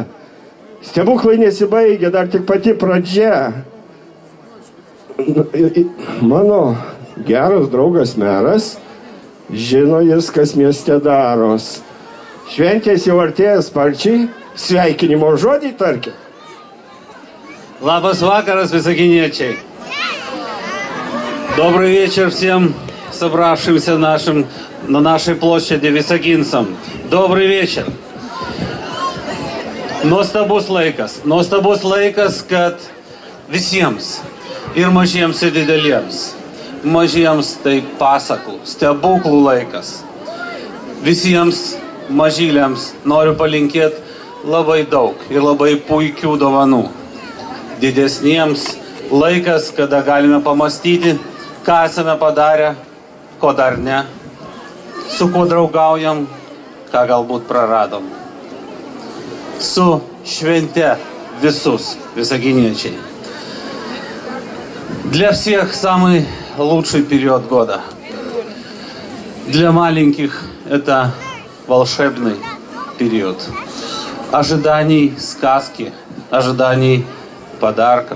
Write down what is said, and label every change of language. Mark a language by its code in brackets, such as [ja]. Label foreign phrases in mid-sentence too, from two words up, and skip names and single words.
[lt] Stebuklai nesibaigia, dar tik pati pradžia. Mano geras draugas meras žino jis, kas mieste daros. Šventės jau artėja sparčiai, sveikinimo žodį tarkit. Labas vakaras, високинечи. [ru] Добрый вечер всем собравшимся на нашей площади високинцам. Добрый вечер. [lt] Nuostabus laikas, kad visiems, ir mažiems, ir dideliems. Mažiems tai pasakų, stebuklų laikas. Visiems mažyliams noriu palinkėti labai daug ir labai puikių dovanų. Didesniems laikas, kada galime pamastyti, ką esame padarę, ko dar ne, su kuo draugaujam, ką galbūt praradom. Su švente visus високинечей. [ru] Для всех самый лучший период года. Для маленьких это волшебный период. Ожиданий сказки, ожиданий подарков.